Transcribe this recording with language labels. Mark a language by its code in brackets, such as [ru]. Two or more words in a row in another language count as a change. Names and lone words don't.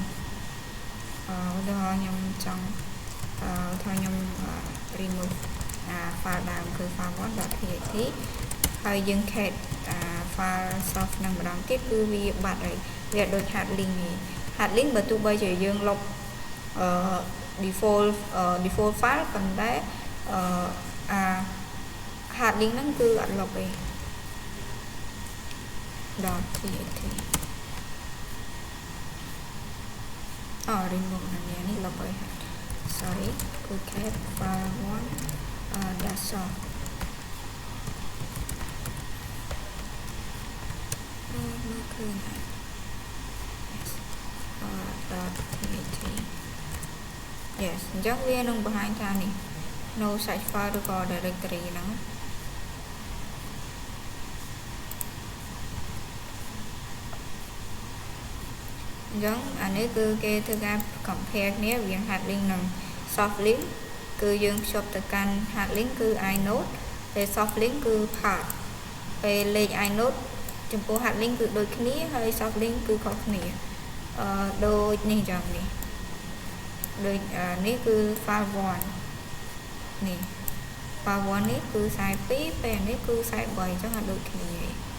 [km] ឧទាហរណ៍ខ្ញុំចង់ថាខ្ញុំ remove អា file ដើមគឺ file 1.txt ហើយយើង cache អា [en] file soft [km] ហ្នឹងម្ដងទៀតគឺវាបាត់ហើយវាដូច [en] hard link [km] នេះ [en] hard link [km] បើទោះបីជាយើងលុប [en] default file [km] ប៉ុន្តែអា [en] hard link [km] ហ្នឹងគឺអត់លុបទេ .txt remove នេះលុបហើយ sorry គឺ [en] cat file 1 dash soft [km] មើលឃើញហើយ yes អញ្ចឹងវានឹងបង្ហាញថានេះ [en] no such file [km] ឬក៏ directory ហ្នឹង អញ្ចឹងអានេះគឺគេធ្វើការ compare គ្នារវាង [en] hard link [km] និង [en] soft link [km] គឺយើងភ្ជាប់ទៅកាន់ [en] hard link [km] គឺ inode ពេល [en] soft link [km] គឺ path ពេលលេខ inode ចំពោះ [en] hard link [km] គឺដូចគ្នាហើយ [en] soft link [km] គឺខុសគ្នាដូចនេះចឹងនេះដូចនេះគឺ file 1នេះ file 1នេះគឺ42ពេលនេះគឺ43អញ្ចឹងអត់ដូចគ្នាទេ